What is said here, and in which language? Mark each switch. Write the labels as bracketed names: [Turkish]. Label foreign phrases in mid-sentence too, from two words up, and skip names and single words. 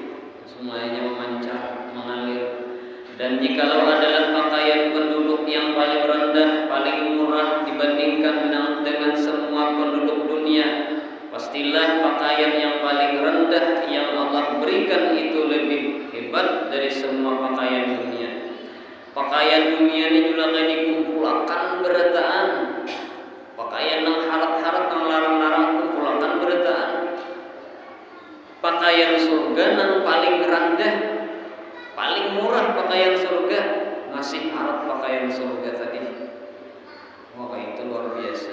[Indonesian] Sungainya memancar, mengalir. Dan jikalau adalah pakaian penduduk yang paling rendah, paling murah dibandingkan dengan semua penduduk dunia, pastilah pakaian yang paling rendah yang Allah berikan itu lebih hebat dari semua pakaian dunia. [Banjar] Pakaian dunia ini juga kayak dikumpulkan berataan. Pakaian yang harat-harat, yang larang-larang kumpulkan berataan. Pakaian surga yang paling rendah, paling murah pakaian surga, masih harat pakaian surga tadi. Wah, itu luar biasa.